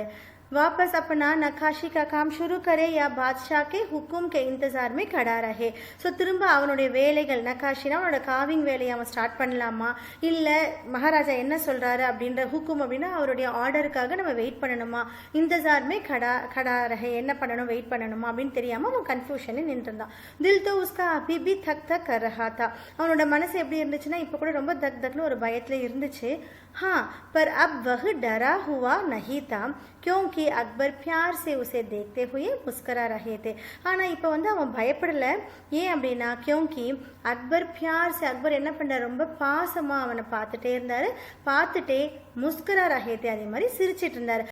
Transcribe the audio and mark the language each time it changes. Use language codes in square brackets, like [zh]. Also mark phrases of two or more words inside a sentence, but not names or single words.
[hi] वापस अपना नक्काशी का काम शुरू करे या बादशाह के हुकुम के इंतजार में खड़ा रहे. [ta] ஸோ திரும்ப அவனுடைய வேலைகள், நக்காஷினா அவனோட காவிங் வேலையை அவன் ஸ்டார்ட் பண்ணலாமா, இல்லை மகாராஜா என்ன சொல்கிறாரு அப்படின்ற ஹுக்கும் அப்படின்னா அவருடைய ஆர்டருக்காக நம்ம வெயிட் பண்ணணுமா, [hi] इंतज़ार में खड़ा रहे, [ta] என்ன பண்ணணும் வெயிட் பண்ணணுமா அப்படின்னு தெரியாமல் அவன் கன்ஃபியூஷனில் நின்றுருந்தான். [hi] दिल तो उसका अभी भी धक धक कर रहा था, [ta] அவனோட மனசு எப்படி இருந்துச்சுன்னா இப்போ கூட ரொம்ப தக் தக்னு ஒரு பயத்தில் இருந்துச்சு. [hi] हाँ पर अब वह डरा हुआ नहीं था क्योंकि अकबर प्यार से उसे देखते हुए मुस्करा रहे थे. [ta] ஆனால் இப்போ வந்து அவன் பயப்படலை. ஏன் அப்படின்னா क्योंकि அக்பர் [hi] प्यार से, [ta] அக்பர் என்ன பண்ணார், ரொம்ப பாசமாக அவனை பார்த்துட்டே இருந்தார், பார்த்துட்டே [hi] मुस्करा रहे थे, [ta] அதே மாதிரி சிரிச்சிட்டு இருந்தார்.